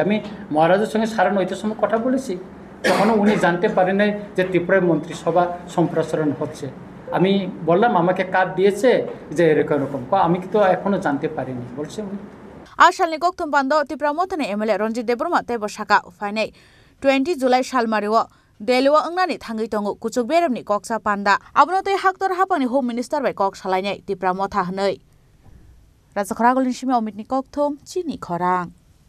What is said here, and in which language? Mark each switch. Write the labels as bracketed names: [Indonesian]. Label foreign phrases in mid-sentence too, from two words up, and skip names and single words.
[Bangla] আমি মহারাজের সঙ্গে 9:30 সময় কথা বলেছি, তখনও উনি জানতে পারেন নাই যে ত্রিপুরায় মন্ত্রিসভা সম্প্রসারণ হচ্ছে। আমি বললাম আমাকে কার্ড দিয়েছে যে এরকম, আমি তো এখনও জানতে পারিনি বলছে উনি। [Kok Borok] আসালনি গকথম বান্দ ত্রিপুরা মথানি এমএলএ রঞ্জিত দেববর্মা তেব শাখা ফাইনাই 20 জুলাই সালমারিও দেলুয়া अंगनानि थांगै तंगु कुचुक बेरेमनि कक्सा पान्दा आबनोतै हाक्तर हापानि [English] home minister [Kok Borok] बाय कक सालायनाय त्रिपुरा मथा हनै राजखरागलनि सिमे अमितनि ककथम चिनि खरां।